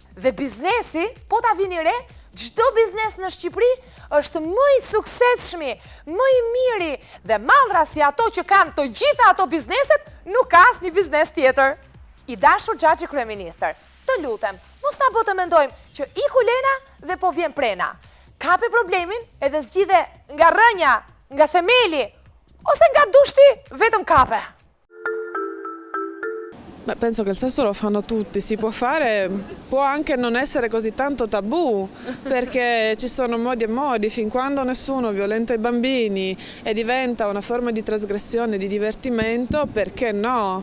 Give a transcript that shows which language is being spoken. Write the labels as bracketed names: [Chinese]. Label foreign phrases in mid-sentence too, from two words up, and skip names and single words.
[Albanian] Dhe biznesi, po ta vini re, çdo biznes në Shqipëri është më i suksesshëm, më i miri dhe mallra si ato që kanë të gjitha ato bizneset, nuk ka asnjë biznes tjetër. I dashur Xhaxhi kryeministër, të lutem, mos na bë të mendojmë që iku Lena dhe po vjen Prena. Kapi problemin edhe zgjidhe nga rrënja, nga themeli, ose nga dushti vetëm kape. [Italian] Beh, penso che il sesso lo fanno tutti, si può fare, può anche non essere così tanto tabù, perché ci sono modi e modi, fin quando nessuno violenta i bambini e diventa una forma di trasgressione, di divertimento, perché no?